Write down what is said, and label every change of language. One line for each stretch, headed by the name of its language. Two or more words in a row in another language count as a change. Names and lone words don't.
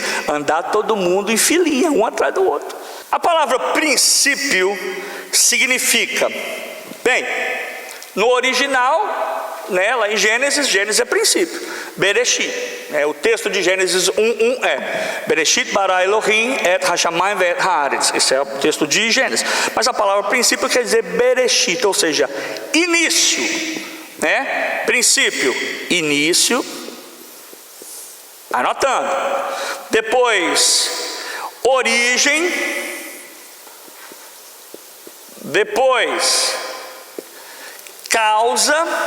Portuguese: Andar todo mundo em filinha, um atrás do outro. A palavra princípio significa, bem, no original, né, lá em Gênesis é princípio, Bereshit, o texto de Gênesis 1:1 é
Hebrew: בראשית ברא אלהים את השמים ואת הארץ.
Portuguese: Esse é o texto de Gênesis. Mas a palavra princípio quer dizer Bereshit, ou seja, início, né? Princípio, início, anotando. Depois, origem. Depois, causa.